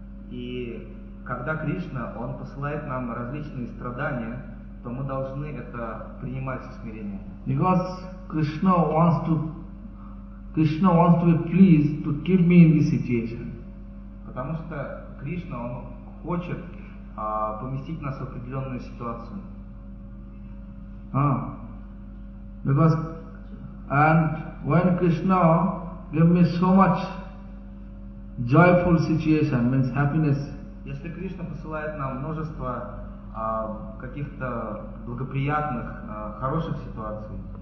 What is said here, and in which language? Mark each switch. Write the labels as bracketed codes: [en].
[ru] И когда Кришна, он посылает нам различные страдания, то мы должны это принимать со смирением. [en] Because Krishna wants to be pleased to keep me in this situation. [ru] Потому что Кришна, он хочет поместить нас в определенную ситуацию. [en] Because and when Krishna gave me so much joyful situation, means happiness. [ru] Если Кришна посылает нам множество каких-то благоприятных, хороших ситуаций.